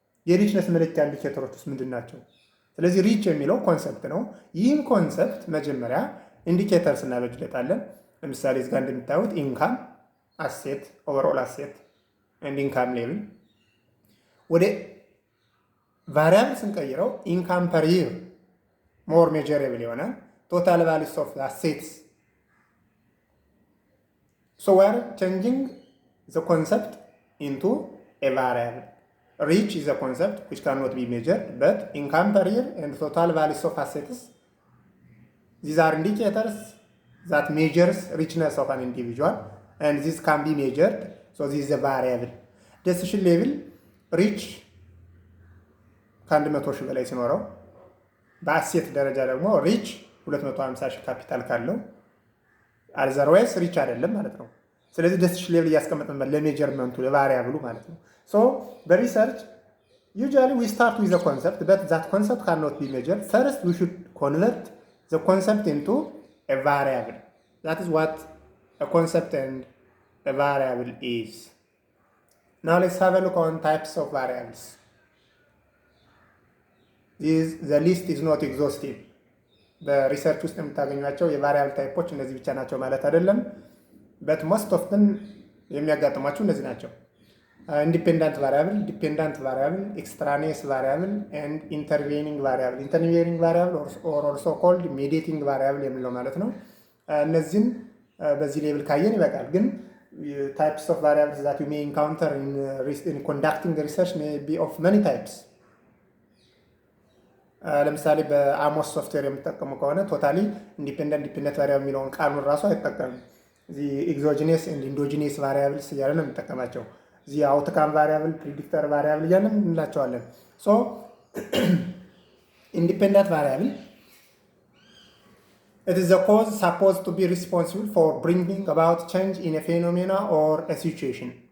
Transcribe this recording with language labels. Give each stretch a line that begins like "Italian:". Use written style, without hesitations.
Amharic: የሪችነስ መለኪያ ኢንዲኬተሮችስ ምንድን ናቸው? ስለዚህ ሪች የሚለው ኮንሰፕት ነው። ይህን ኮንሰፕት መጀመሪያ ኢንዲኬተርስ እናበጅለታለን። ለምሳሌ እዚህ ጋር እንደምታዩት ኢንካም፣ አሴት፣ ኦቨርኦል አሴት ኤንድ ኢንካም ሌቭል። ወደ ቫሪያብል ስንቀይረው
English: ኢንካም ፐር ይር ሞር ሜጀረብል
Amharic: ይሆናል።
English: ቶታል ቫሊዩስ ኦፍ አሴትስ። ሶ ዊ አር ቼንጂንግ the concept into a variable. Rich is a concept which cannot be measured, but income per year and total values of assets, these are indicators that measures richness of an individual, and this can be measured. So this is a variable.
Amharic: Decision level, rich ከ100 ሺህ በላይ ሲኖረው፣ በአሴት ደረጃ ደግሞ ሪች 250 ሺህ ካፒታል ካለው አዘርዋይስ ሪች አይደለም ማለት ነው። ስለዚህ decision level እያስቀመጥን ለሜጀርመንቱ ለቫሪያብሉ ማለት ነው። So በሪሰርች
English: usually we start with the concept, but that concept cannot be measured. First we should convert the concept into a variable. That is what a concept and a variable is. Now let's have a look on types of variables. The list is not exhaustive.
Amharic: በሪሰርች ውስጥ የምታገኟቸው የቫሪያብል ታይፖች እነዚህ ብቻ ናቸው ማለት አይደለም።
English: but most of them
Amharic: የሚያጋጥሟቸው እነዚህ ናቸው። ኢንዲፔንደንት ቫሪያብል፣ ዲፔንደንት ቫሪያብል፣ ኤክስትራኒየስ ቫሪያብል ኤንድ
English: ኢንተርቬኒንግ ቫሪያብል። ኢንተርቬኒንግ ቫሪያብል ኦር ኦልሶ ኮልድ ሜዲዬቲንግ ቫሪያብል
Amharic: የሚለው ማለት ነው። እነዚህን በዚህ ሌብል ካየን ይበቃል። ግን
English: types of variables that you may encounter in conducting research may be of many types.
Amharic: ለምሳሌ በአሞስ ሶፍትዌር የምትጠቀሙ ከሆነ ቶታሊ ኢንዲፔንደንት ዲፔንደንት ቫሪያብል የሚለውን ቃሉን ራሱ አይጠቀምም።
English: the exogenous and endogenous variables
Amharic: እያለን ነው የምንጠቀማቸው።
English: the outcome variable, predictor variable
Amharic: እያለን እንላቸዋለን።
English: so independent variable, it is the cause supposed to be responsible for bringing about change in a phenomena or a situation.